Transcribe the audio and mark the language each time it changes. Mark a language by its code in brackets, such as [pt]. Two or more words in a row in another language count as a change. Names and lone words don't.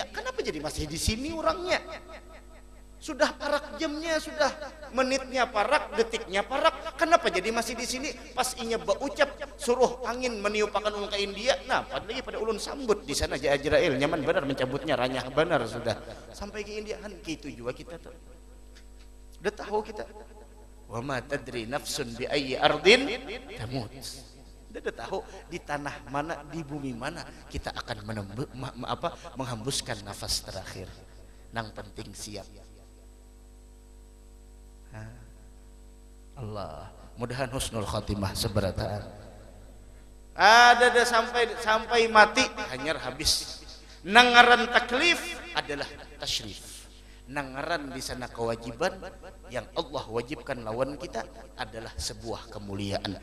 [bjn] Kenapa jadi masih di sini orangnya? Sudah parak jamnya, sudah menitnya parak, detiknya parak. Kenapa jadi masih di sini? Pas inya berucap suruh angin meniupakan ulun ke India. Nah, padahal pada ulun sambut di sana aja Ajrail, nyaman benar mencabutnya, ranyah benar sudah. [id] Sampai ke India kan gitu juga kita tuh. Udah tahu kita. [ar] وما تدري نفس بأي أرض تموت. [id] Udah tahu di tanah mana, di bumi mana kita akan menghembuskan nafas terakhir. [bjn] Nang penting siap. Allah, mudahan [ar] حسن الخاتمة [bjn] seberataan. Ada sampai mati hanyar habis. Nangaran taklif adalah tasyrif. Nangaran di sana kewajiban yang Allah wajibkan lawan kita adalah sebuah kemuliaan.